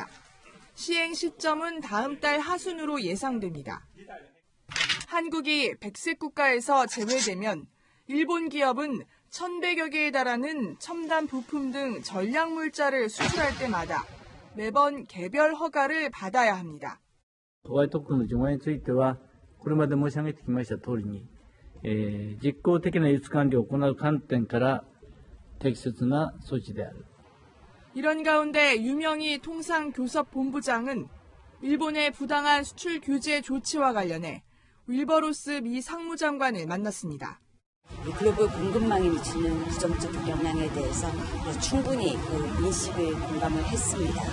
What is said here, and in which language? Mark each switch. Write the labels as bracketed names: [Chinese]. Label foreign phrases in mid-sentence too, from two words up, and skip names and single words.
[Korean] 시행 시점은 다음 달 하순으로 예상됩니다. 한국이 백색 국가에서 제외되면 일본 기업은 1,100여 개에 달하는 첨단 부품 등 전략 물자를 수출할 때마다 매번 개별 허가를 받아야 합니다. [Japanese] 当該特区の除外については、これまで申し上げてきました通りに、実効的な輸出管理を行う観点から適切な措置である。 [Korean] 이런 가운데 유명희 통상교섭본부장은 일본의 부당한 수출 규제 조치와 관련해 윌버로스 미 상무장관을 만났습니다. 글로벌 공급망에 미치는 부정적 영향에 대해서 충분히 인식을 공감을 했습니다.